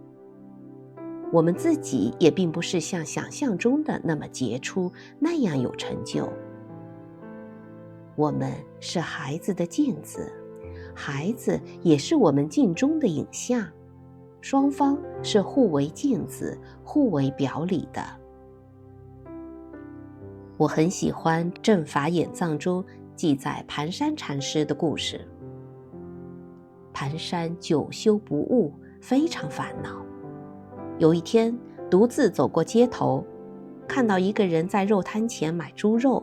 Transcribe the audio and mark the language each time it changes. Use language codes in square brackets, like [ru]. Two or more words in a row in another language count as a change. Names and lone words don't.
[zh] 我們自己也並不是像想象中的那麼傑出，那樣有成就。我們是孩子的鏡子，孩子也是我們鏡中的影像，雙方是互為鏡子、互為表裡的。我很喜歡《正法眼藏》中記載盤山禪師的故事。盤山久修不悟，非常煩惱。有一天，獨自走過街頭，看到一個人在肉攤前買豬肉。